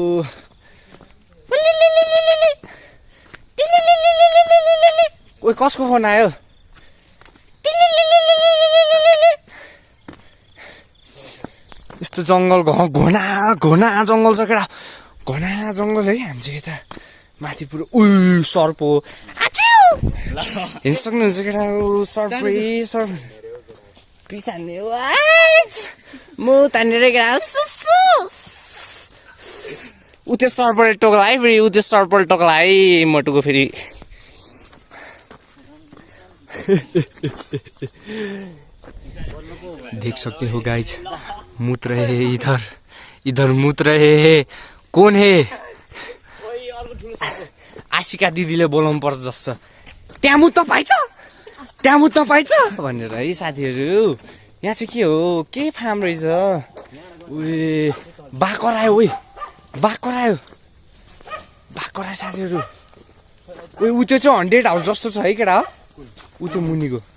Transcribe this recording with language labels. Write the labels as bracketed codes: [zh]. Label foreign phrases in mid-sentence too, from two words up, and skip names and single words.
[ne] ओए कसको फोन आयो यस्तो जङ्गल घना जङ्गल छ केटा घना जङ्गल है हामी चाहिँ यता माथि पुरो सर्प हो हेर्न सक्नुहुन्छ केटा सर्प पिसान्ने म तानेर केटा उ त्यो सर्पले टोक्ला है फेरि उ त्यो सर्पले टोक्ला है मोटुको फेरि [hi] देख सकते हो [ne] गाइज [hi] मूत रहे हैं इधर मूत रहे हैं कौन है [ne] आशिका दिदीले बोलाउनु पर्छ जस्तो त्यहाँ मुत पाइछ भनेर है साथीहरू यहाँ चाहिँ के हो के फार्म रहेछ उए बाघ करायो साथीहरू ऊ त्यो चाहिँ 100 हाउस जस्तो छ है केटा ऊ त्यो मुनिको